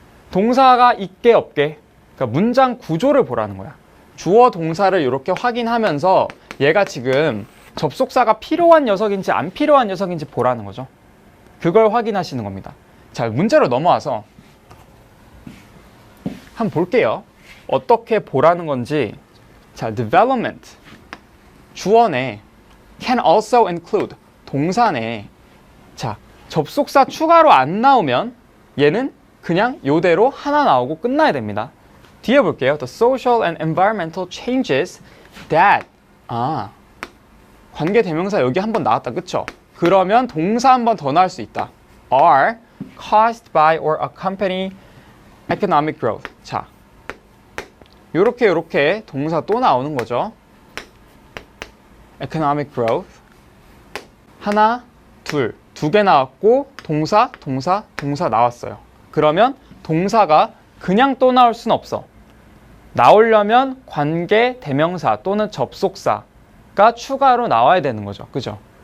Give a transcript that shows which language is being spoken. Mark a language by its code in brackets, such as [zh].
[ko] 동사가 있게 없게, 그러니까 문장 구조를 보라는 거야. 주어 동사를 이렇게 확인하면서 얘가 지금 접속사가 필요한 녀석인지 안 필요한 녀석인지 보라는 거죠. 그걸 확인하시는 겁니다. 자, 문제로 넘어와서 한번 볼게요. 어떻게 보라는 건지. [en] 자, development [ko] 주어네, [en] can also include [ko] 동사네. 자, 접속사 추가로 안 나오면 얘는 그냥 요대로 하나 나오고 끝나야 됩니다. 뒤에 볼게요. [en] The social and environmental changes that [ko] 관계 대명사 여기 한번 나왔다, 그쵸? 그러면 동사 한 번 더 나올 수 있다. [en] are caused by or accompany economic growth. [ko] 자, 요렇게 동사 또 나오는 거죠. economic growth 하나, 둘, 두 개 나왔고 동사 나왔어요. 그러면 동사가 그냥 또 나올 수는 없어. 나오려면 관계 대명사 또는 접속사가 추가로 나와야 되는 거죠. 그죠?